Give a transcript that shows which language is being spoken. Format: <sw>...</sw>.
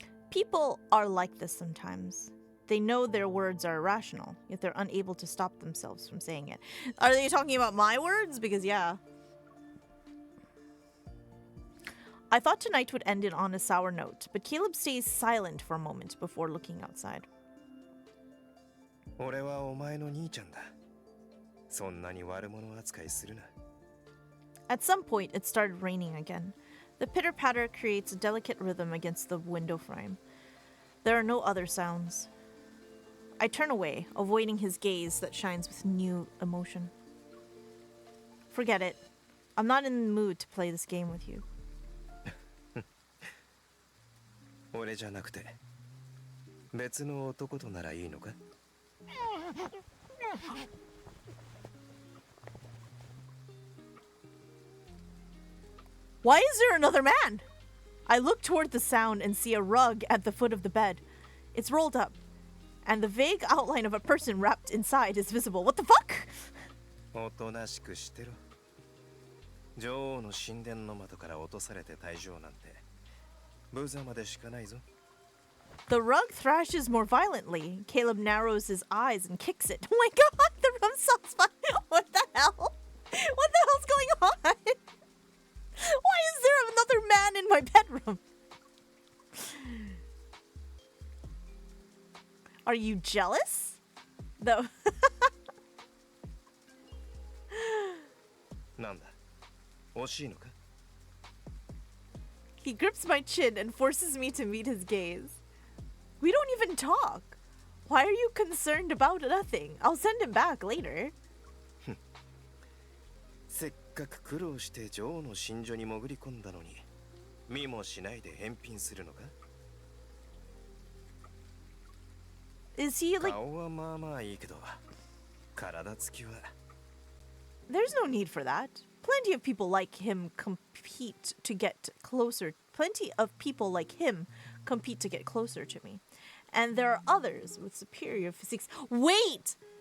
<en>People are like this sometimes. They know their words are irrational, yet they're unable to stop themselves from saying it. Are they talking about my words? Because, yeah. I thought tonight would end it on a sour note, but Caleb stays silent for a moment before looking outside.</en> <ja>俺はお前の兄ちゃんだ。そんなに悪者扱いするな。</ja> <en>At some point, it started raining again. The pitter-patter creates a delicate rhythm against the window frame. There are no other sounds. I turn away, avoiding his gaze that shines with new emotion. Forget it. I'm not in the mood to play this game with you.</en> <ja>俺じゃなくて別の男とならいいのか?</ja> <en>Why is there another man? I look toward the sound and see a rug at the foot of the bed. It's rolled up, and the vague outline of a person wrapped inside is visible. What the fuck?</en> <ja>おとなしくしてろ。女王の神殿の窓から落とされて退場なんて無様でしかないぞ。</ja> <en>The rug thrashes more violently. Caleb narrows his eyes and kicks it. Oh my god, the room sounds fun. What the hell? What the hell's going on? Why is there another man in my bedroom? Are you jealous? Though.</en> <ja>なんだ?惜しいのか?</ja> <en>He grips my chin and forces me to meet his gaze. We don't even talk. Why are you concerned about nothing? I'll send him back later.</en> <ja>せっかく苦労して女王の寝所に潜り込んだのに見もしないで返品するのか?</ja> <en>Is he like...</en> <ja>顔はまあまあいいけど体つきは</ja> <en>There's no need for that. Plenty of people like him compete to get closer. Plenty of people like him compete to get closer to me. And there are others with superior physiques. Wait!</en>